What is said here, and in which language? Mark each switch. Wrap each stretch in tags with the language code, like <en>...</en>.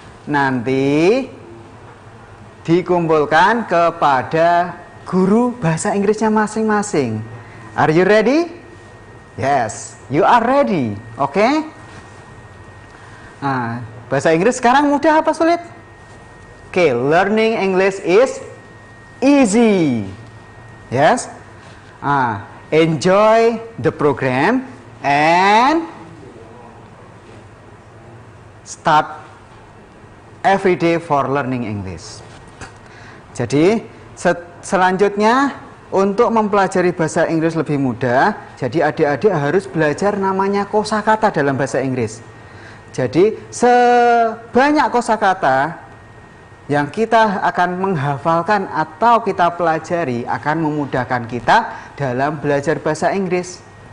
<id>Nanti dikumpulkan kepada guru bahasa Inggrisnya masing-masing.</id> <en>Are you ready? Yes, you are ready. Oke?</en> <id>Nah, bahasa Inggris sekarang mudah apa sulit?</id> <en>Oke, learning English is easy. Yes? enjoy the program and start every day for learning English.</en> <id>Jadi selanjutnya untuk mempelajari bahasa Inggris lebih mudah, jadi adik-adik harus belajar namanya kosakata dalam bahasa Inggris. Jadi sebanyak kosakata yang kita akan menghafalkan atau kita pelajari akan memudahkan kita dalam belajar bahasa Inggris.</id>